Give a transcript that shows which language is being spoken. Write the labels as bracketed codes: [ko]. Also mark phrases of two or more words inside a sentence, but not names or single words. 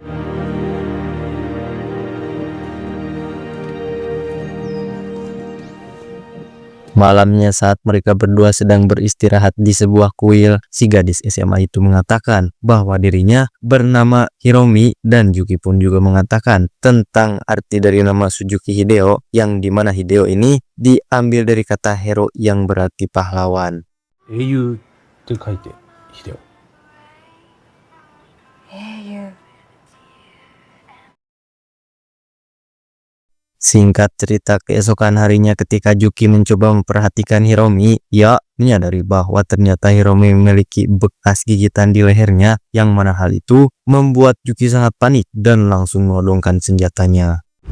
[id] Malamnya saat mereka berdua sedang beristirahat di sebuah kuil, si gadis SMA itu mengatakan bahwa dirinya bernama Hiromi, dan Yuki pun juga mengatakan tentang arti dari nama Suzuki Hideo, yang dimana Hideo ini diambil dari kata hero yang berarti pahlawan. [ja] 英雄って書いて秀夫。英雄。 [id] Singkat cerita, keesokan harinya ketika Yuki mencoba memperhatikan Hiromi, ia menyadari bahwa ternyata Hiromi memiliki bekas gigitan di lehernya, yang mana hal itu membuat Yuki sangat panik dan langsung menodongkan senjatanya.